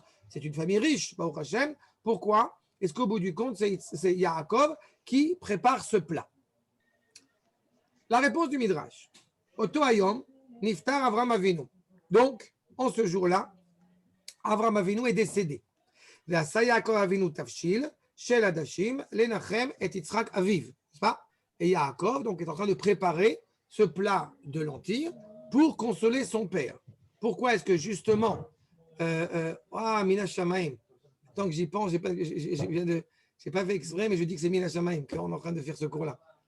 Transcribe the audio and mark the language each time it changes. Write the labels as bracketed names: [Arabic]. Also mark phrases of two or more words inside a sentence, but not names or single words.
[French] C'est une famille riche, [Hebrew] ברוך השם. [French] Pourquoi est-ce qu'au bout du compte, c'est Yaakov qui prépare ce plat? La réponse du Midrash. [Hebrew] אותו היום, נפטר אברם אבינו. [French] Donc, en ce jour-là, Avram Avinu est décédé. [Hebrew] ועשה יעקב אבינו תבשיל, של עדשים, לנחם את יצחק אביו. [French] Et Yaakov donc, est en train de préparer ce plat de lentilles pour consoler son père. Pourquoi est-ce que justement, [Hebrew] מן השמים, [French] tant que j'y pense, je n'ai pas fait exprès, mais je dis que c'est [Hebrew] מן השמים [French] qu'on est en train de faire ce cours-là.